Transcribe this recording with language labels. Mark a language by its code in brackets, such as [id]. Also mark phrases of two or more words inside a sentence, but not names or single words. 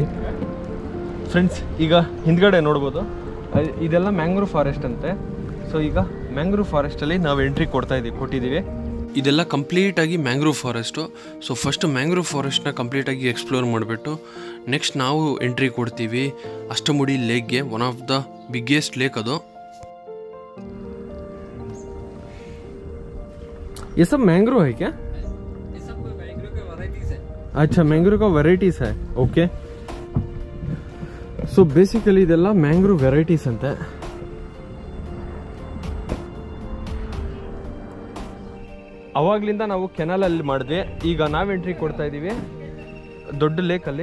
[kn] ಫ್ರೆಂಡ್ಸ್, ಈಗ ಹಿಂದ್ಗಡೆ ನೋಡ್ಬೋದು, ಇದೆಲ್ಲ [en] mangrove forest [kn] ಅಂತೆ. ಸೊ ಈಗ [en] mangrove forestalli [kn] ನಾವು ಎಂಟ್ರಿ ಕೊಟ್ಟಿದ್ದೀವಿ. ಇದೆಲ್ಲ ಕಂಪ್ಲೀಟಾಗಿ [en] mangrove forest. [kn] ಸೊ ಫಸ್ಟ್ [en] mangrove forestna [kn] ಕಂಪ್ಲೀಟಾಗಿ ಎಕ್ಸ್ಪ್ಲೋರ್ ಮಾಡಿಬಿಟ್ಟು ನೆಕ್ಸ್ಟ್ ನಾವು ಎಂಟ್ರಿ ಕೊಡ್ತೀವಿ ಅಷ್ಟಮುಡಿ ಲೇಕ್ಗೆ. [en] one of the biggest lake ಅದು. [hi] ये सब मैंग्रोव है क्या? ये सब मैंग्रोव के वैरायटीज है. अच्छा, मैंग्रोव का वेराइटीज है. ओके. [en] so basically [kn] ಇದೆಲ್ಲ [en] mangrove varieties [kn] ಅಂತೆ. ಅವಾಗ್ಲಿಂದ ನಾವು ಕೆನಾಲಲ್ಲಿ ಮಾಡಿದ್ವಿ. ಈಗ ನಾವು ಎಂಟ್ರಿ ಕೊಡ್ತಾ ಇದ್ದೀವಿ ದೊಡ್ಡ ಲೇಕಲ್ಲಿ.